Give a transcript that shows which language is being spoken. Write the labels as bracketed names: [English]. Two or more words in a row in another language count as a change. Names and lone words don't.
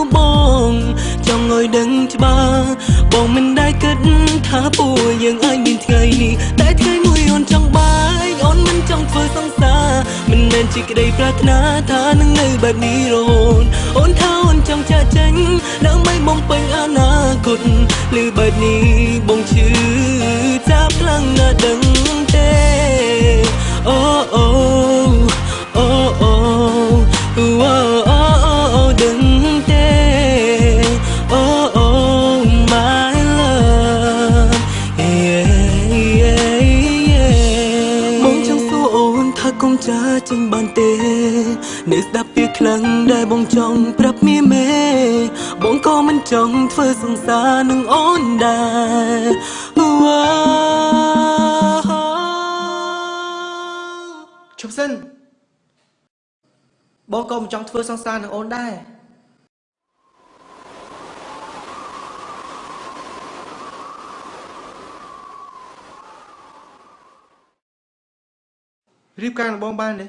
[Khmer] បងចង់ឲ្យដឹងច្បាស់បងមិនដែលគិតថាពួកយើងអាចមានថ្ងៃនេះតែថ្ងៃមួយអូនចង់បាយអូនមិនចង់ធ្វើសង្សារមិនមែនជាក្តីប្រាថ្នាថានឹងនៅបែបនេះរហូតអូនថាអូនចង់ចាក់ចេញដើម្បីបំពេញអនាគតឬបែបនេះបងឈឺចាប់ខ្លាំងណាស់ដឹងទេអូអូអូអូ អូដឹងទេអូអូ [English] my love yeah yeah yeah [Khmer] បងចង់សួរអូនថាកុំចាចេញបានទេនៅស្ដាប់ពីខ្លាំងដែលបងចង់ប្រាប់មាមេបងក៏មិនចង់ធ្វើសង្សារនឹងអូនដែរ ឈប់សិនបងក៏មិនចង់ធ្វើសង្សារនឹងអូនដែររៀបការនឹងបងបានទេ